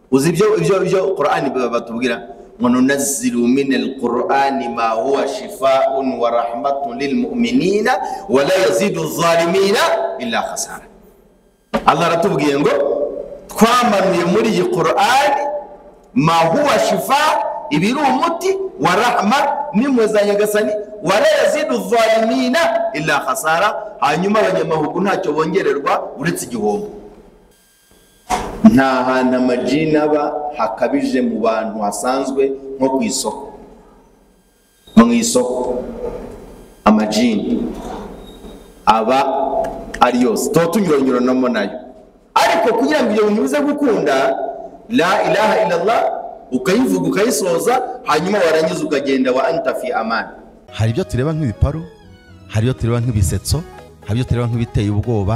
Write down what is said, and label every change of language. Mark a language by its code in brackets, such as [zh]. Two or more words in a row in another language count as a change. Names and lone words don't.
[rw] uzi ibyo Qur'ani batubwira ngo [ar] ننزل من القرآن ما هو شفاء ورحمة للمؤمنين ولا يزيد الظالمين إلا خسارا. [rw] Allah ratubwiye ngo twamanuye muri iyi Qur'ani [ar] ما هو شفاء [rw] ibiru umuti [ar] ورحمة [rw] nimwe za Nyagasani [ar] ولا يزيد الظالمين إلا خسارا. [rw] Hanyuma abanyamahugu ntacyo bongererwa uretse igihombo. Nta hantu amajini aba hakabije mu bantu hasanzwe nko ku isoko. Mu isoko amajini aba ari yose tunyuranyuranamo nayo, ariko kugira ngo ibyo bintu bize gukunda [ar] لا إله إلا الله [rw] ukayivuga ukayisoza hanyuma warangiza ukagenda [ar] وأنت في أمان. [rw] Hari ibyo tureba nk'ibiparu, hari ibyo tureba nk'ibisetso, hari ibyo tureba nk'ibiteye ubwoba.